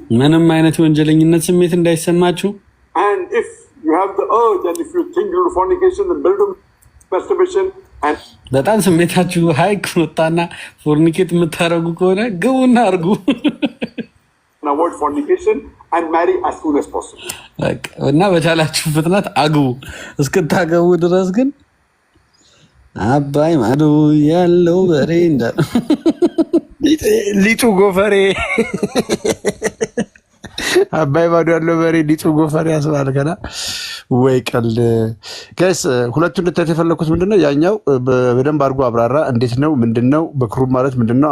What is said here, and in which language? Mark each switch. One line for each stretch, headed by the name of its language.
Amharic: ምንም አይነት ወንጀለኝነት ስሜት እንዳይሰማችሁ።
English: And if you have the urge and if you think you'll do fornication, then build masturbation and
Amharic: በጣም ስሜታችሁ ሃይ ከወጣና ፎርኒኬት የምታረጉ ከሆነ ግቡና አርጉ።
English: avoid fornication and marry as soon as possible.
Amharic: እና በቻላችሁ ፍጥነት አግቡ። እስክታገቡ ድረስ ግን አባይ ማዶ ያለው በሬ እንደ ሊጡ ጎፈሬ አባይ ማዶ ያለው በሬ ሊጡ ጎፈሬ ያስባል። ገና ወይ ቀልድ ጋይስ። ሁለቱን እንድታዩት የፈለኩት ምንድነው ያኛው በደንብ አድርጎ አብራራ። እንዴት ነው ምንድነው በክሩብ ማለት ምንድነው?